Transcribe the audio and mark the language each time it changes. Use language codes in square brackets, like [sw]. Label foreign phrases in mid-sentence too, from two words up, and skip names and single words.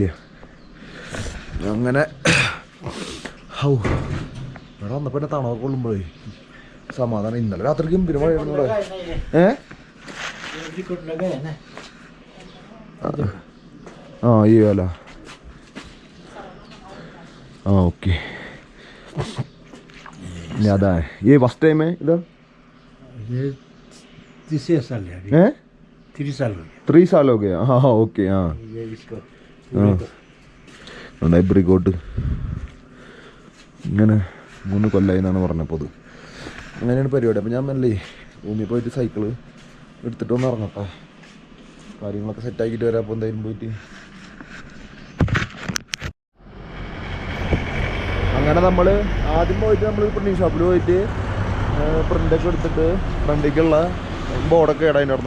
[ml] അങ്ങനെ ഇവിടെ വന്നപ്പോൾ എന്നെ തണവൊക്കെ കൊള്ളുമ്പോഴേ സമാധാനം. ഇന്നലെ രാത്രി ഗംഭീര മഴയായിരുന്നു ഇവിടെ. ഈ വേല [hi] ओके ज़्यादा है ये [en] first time [hi] है इधर. ये 3 साल है. 3 साल हो गया. 3 साल हो गया. हाँ हाँ ओके. हाँ ये इसको [ml] എബ്രിക്കോട്ട് ഇങ്ങനെ 3 കൊല്ലമായി എന്നാണ് പറഞ്ഞപ്പോൾ. അത് അങ്ങനെയാണ് പരിപാടി. അപ്പോൾ ഞാൻ മെല്ലെ ഭൂമി പോയിട്ട് സൈക്കിള് എടുത്തിട്ട് ഒന്ന് ഇറങ്ങട്ടെ. കാര്യങ്ങളൊക്കെ സെറ്റാക്കിയിട്ട് വരാം. അപ്പോൾ എന്തായാലും പോയിട്ട് അങ്ങനെ നമ്മൾ ആദ്യം പോയിട്ട് നമ്മൾ പ്രിൻറ്റിങ് ഷോപ്പിൽ പോയിട്ട് പ്രിൻ്റൊക്കെ എടുത്തിട്ട് ഫ്രണ്ടിലേക്കുള്ള ബോർഡൊക്കെ ഇടാനായിരുന്നു.